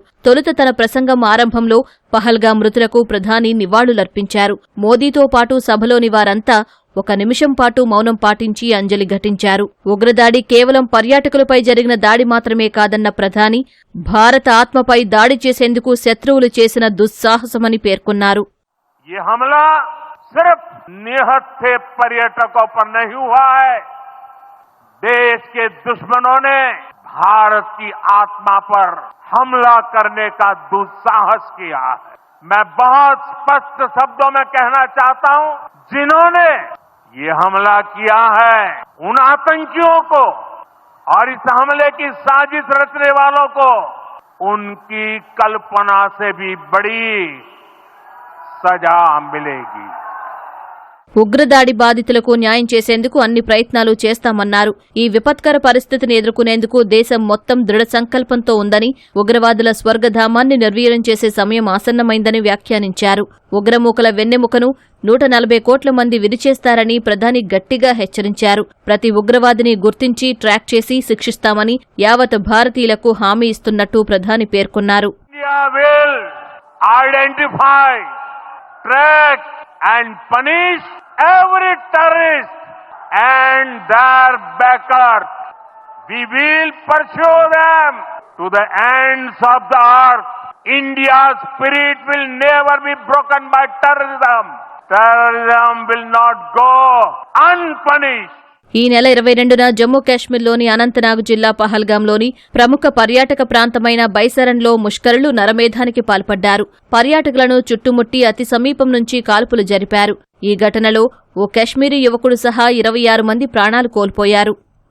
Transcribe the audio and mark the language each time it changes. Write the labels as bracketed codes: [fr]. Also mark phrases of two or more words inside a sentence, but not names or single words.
[te] తొలుత తన ప్రసంగం ఆరంభంలో పహల్గాం మృతులకు ప్రధాని నివాళులర్పించారు. మోదీతో పాటు సభలోని వారంతా 1 నిమిషం పాటు మౌనం పాటించి అంజలి ఘటించారు. ఉగ్రదాడి కేవలం పర్యాటకులపై జరిగిన దాడి మాత్రమే కాదన్న ప్రధాని, భారత ఆత్మపై దాడి చేసేందుకు శత్రువులు చేసిన దుస్సాహసమని పేర్కొన్నారు. [hi] ये हमला सिर्फ निहत्थे पर्यटकों पर नहीं हुआ है, देश के दुश्मनों ने भारत की आत्मा पर हमला करने का दुस्साहस किया है. मैं बहुत स्पष्ट शब्दों में कहना चाहता हूं, जिन्होंने ये हमला किया है उन आतंकियों को और इस हमले की साजिश रचने वालों को उनकी कल्पना से भी बड़ी सजा मिलेगी. [te] ఉగ్రదాడి బాధితులకు న్యాయం చేసేందుకు అన్ని ప్రయత్నాలు చేస్తామన్నారు. ఈ విపత్కర పరిస్థితిని ఎదుర్కొనేందుకు దేశం మొత్తం దృఢ సంకల్పంతో ఉందని, ఉగ్రవాదుల స్వర్గధామాన్ని నిర్వీర్యం చేసే సమయం ఆసన్నమైందని వ్యాఖ్యానించారు. ఉగ్రమూకల వెన్నెముకను 140 కోట్ల మంది విరిచేస్తారని ప్రధాని గట్టిగా హెచ్చరించారు. ప్రతి ఉగ్రవాదిని గుర్తించి ట్రాక్ చేసి శిక్షిస్తామని యావత్ భారతీయులకు హామీ ఇస్తున్నట్టు ప్రధాని పేర్కొన్నారు. [en] And punish every terrorist and their backers. We will pursue them to the ends of the earth. India's spirit will never be broken by terrorism. Terrorism will not go unpunished. [te] ఈ నెల 22న జమ్మూ కాశ్మీర్లోని అనంతనాగ్ జిల్లా పహల్గాంలోని ప్రముఖ పర్యాటక ప్రాంతమైన బైసరన్లో ముష్కరులు నరమేధానికి పాల్పడ్డారు. పర్యాటకులను చుట్టుముట్టి అతి సమీపం నుంచి కాల్పులు జరిపారు. ఈ ఘటనలో ఓ కశ్మీరీ యువకుడు సహా 26 మంది ప్రాణాలు కోల్పోయారు.